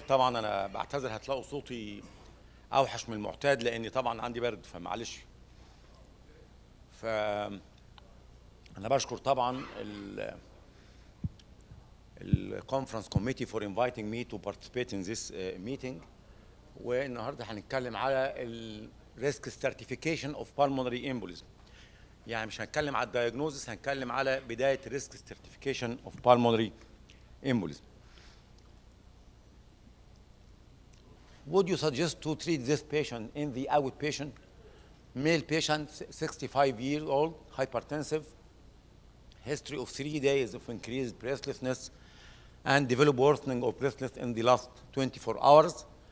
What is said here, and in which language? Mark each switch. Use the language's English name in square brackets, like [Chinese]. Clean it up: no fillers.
[Arabic] طبعا انا بعتذر هتلاقوا صوتي اوحش من المعتاد لاني طبعا عندي برد فمعلش. انا بشكر طبعا الكونفرنس كوميتي [English] for inviting me to participate in this meeting. [Arabic] والنهارده هنتكلم على الريسك [English] stratification of pulmonary embolism. [Arabic] يعني مش هنتكلم على الدايجنوزس، هنتكلم على بدايه ريسك [English] stratification of pulmonary embolism. Would you suggest to treat this patient in the outpatient? Male patient, 65 years old, hypertensive, history of 3 days of increased breathlessness and developed worsening of breathlessness in the last 24 hours.